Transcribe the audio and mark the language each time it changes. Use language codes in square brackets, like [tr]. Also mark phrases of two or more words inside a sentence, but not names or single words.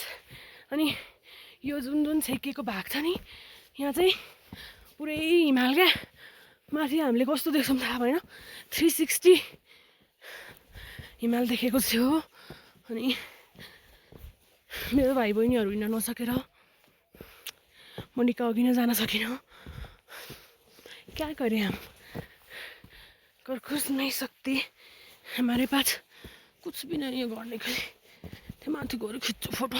[ne] अनि यो जुन जुन छेकिएको भाग छ नि, यहाँ चाहिँ पुरै हिमाल क्या। माथि हामीले कस्तो देख्छौँ थाहा भएन, 360 हिमाल देखेको थियो। अनि मेरो भाइ बहिनीहरू हिँड्न नसकेर मोनिका अघि नै जान सकिनँ। [hi] क्या करें हम, कर कुछ नहीं सकते, हमारे पास कुछ भी नहीं है करने के लिए। [ne] तो माथि गएर खिच्छु फोटो।